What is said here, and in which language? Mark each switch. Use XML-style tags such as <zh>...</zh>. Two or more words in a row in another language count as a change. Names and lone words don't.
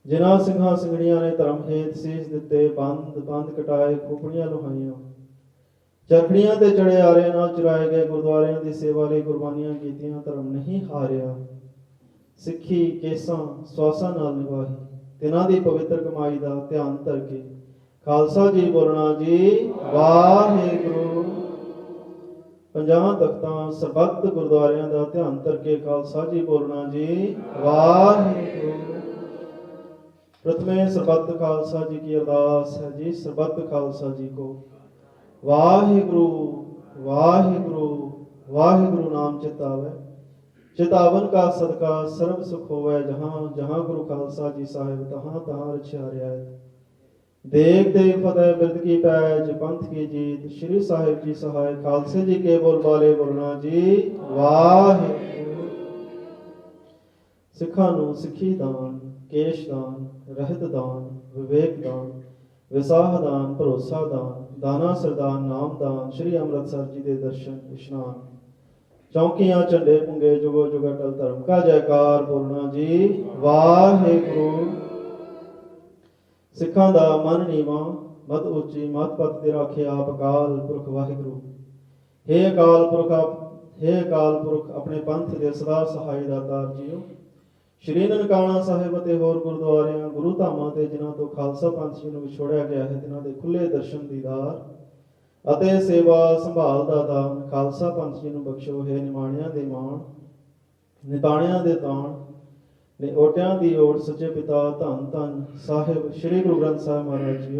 <pa>ਜਿਨ੍ਹਾਂ ਸਿੰਘਾਂ ਸਿੰਘਣੀਆਂ ਨੇ ਧਰਮ ਹੇਤ ਸੀਸ ਦਿੱਤੇ, ਬੰਦ ਕਟਾਏ, ਖੋਪੜੀਆਂ ਲੁਹਾਈਆਂ, ਚਰਖੜੀਆਂ ਤੇ ਚੜੇ ਆਰਿਆਂ ਨਾਲ ਚੁਰਾਏ ਗਏ, ਗੁਰਦੁਆਰਿਆਂ ਦੀ ਸੇਵਾ ਲਈ ਕੁਰਬਾਨੀਆਂ ਕੀਤੀਆਂ, ਧਰਮ ਨਹੀਂ ਹਾਰਿਆ, ਸਿੱਖੀ ਕੇਸਾਂ ਸਵਾਸਾਂ ਨਾਲ ਨਿਭਾਈ, ਤਿਨਾਂ ਦੀ ਪਵਿੱਤਰ ਕਮਾਈ ਦਾ ਧਿਆਨ ਧਰ ਕੇ ਖਾਲਸਾ ਜੀ ਬੋਲਣਾ ਜੀ ਵਾਹਿਗੁਰੂ। ਪੰਜਾਂ ਤਖਤਾਂ ਸਰਬੱਤ ਗੁਰਦੁਆਰਿਆਂ ਦਾ ਧਿਆਨ ਧਰ ਕੇ ਖਾਲਸਾ ਜੀ ਬੋਲਣਾ ਜੀ ਵਾਹਿਗੁਰੂ। ਪ੍ਰਥਮੇ ਸਰਬੱਤ ਖ਼ਾਲਸਾ ਜੀ ਕੀ ਅਰਦਾਸ ਹੈ ਜੀ। ਸਰਬੱਤ ਖ਼ਾਲਸਾ ਜੀ ਕੋ ਵਾਹਿਗੁਰੂ ਵਾਹਿਗੁਰੂ ਵਾਹਿਗੁਰੂ ਨਾਮ ਚਿਤਾਵੇ, ਚਿਤਾਵਨ ਕਾ ਸਦਕਾ ਸਰਬ ਸੁਖ ਹੋਵੇ, ਜਹਾਂ ਜਹਾਂ ਗੁਰੂ ਖ਼ਾਲਸਾ ਜੀ ਸਾਹਿਬ ਤਹਾਂ ਤਹਾਂ ਰੱਛਿਆ ਰਿਆਇਤ। ਦੇਖ ਦੇਖ ਫ਼ਤਹਿ ਬਿਰਦ ਕੀ ਪੈਜ, ਪੰਥ ਕੀ ਜੀਤ, ਸ੍ਰੀ ਸਾਹਿਬ ਜੀ ਸਹਾਇ, ਖ਼ਾਲਸੇ ਜੀ ਕੇ ਬੋਲ ਬਾਲੇ ਬੋਲਣਾ ਜੀ ਵਾਹਿਗੁਰੂ। ਸਿੱਖਾਂ ਨੂੰ ਸਿੱਖੀ ਦਾਨ, ਕੇਸ ਦਾਨ, ਰਹਿਤ ਦਾਨ, ਬਿਬੇਕ ਦਾਨ, ਵਿਸਾਹ ਦਾਨ, ਭਰੋਸਾ ਦਾਨ, ਦਾਨਾ ਸਰਦਾਨ, ਨਾਮ ਦਾਨ, ਸ੍ਰੀ ਅੰਮ੍ਰਿਤਸਰ ਜੀ ਕੇ ਦਰਸ਼ਨ ਇਸ਼ਨਾਨ, ਚੌਕੀਆਂ ਝੰਡੇ ਪੁੰਗੇ, ਜੁਗੋ ਜੁਗ ਅਟੱਲ ਧਰਮ ਕਾ ਜੈਕਾਰ ਬੋਲਣਾ ਜੀ ਵਾਹਿਗੁਰੂ। ਸਿੱਖਾਂ ਦਾ ਮਨ ਨੀਵਾਂ, ਮੱਤ ਉੱਚੀ, ਮੱਤ ਪੱਤ ਦੇ ਰਾਖੇ ਆਪ ਅਕਾਲ ਪੁਰਖ ਵਾਹਿਗੁਰੂ। ਹੇ ਅਕਾਲ ਪੁਰਖ ਆਪਣੇ ਪੰਥ ਦੇ ਸਦਾ ਸਹਾਈ ਦਾਤਾਰ ਜੀਓ। श्री ननकाना साहिब ਅਤੇ ਹੋਰ ਗੁਰਦੁਆਰਿਆਂ ਗੁਰੂ ਧਾਮਾਂ ਤੇ ਜਿਨ੍ਹਾਂ ਤੋਂ ਖਾਲਸਾ ਪੰਥ ਜੀ ਨੂੰ ਵਿਛੋੜਿਆ ਗਿਆ ਹੈ, ਜਿਨ੍ਹਾਂ ਦੇ ਖੁੱਲੇ ਦਰਸ਼ਨ ਦੀਦਾਰ ਅਤੇ ਸੇਵਾ ਸੰਭਾਲ ਦਾ ਦਾਨ ਖਾਲਸਾ ਪੰਥ ਜੀ ਨੂੰ ਬਖਸ਼ੋ। ਹੈ ਨਿਮਾਣਿਆਂ ਦੇ ਮਾਣ, ਨਿਤਾਣਿਆਂ ਦੇ ਤਾਣ, ਨੇ ਓਟਿਆਂ ਦੀ ਓਟ, ਸੱਚੇ ਪਿਤਾ ਧੰਨ ਧੰਨ ਸਾਹਿਬ ਸ੍ਰੀ ਗੁਰੂ ਗ੍ਰੰਥ ਸਾਹਿਬ ਮਹਾਰਾਜ ਜੀਓ।</pa>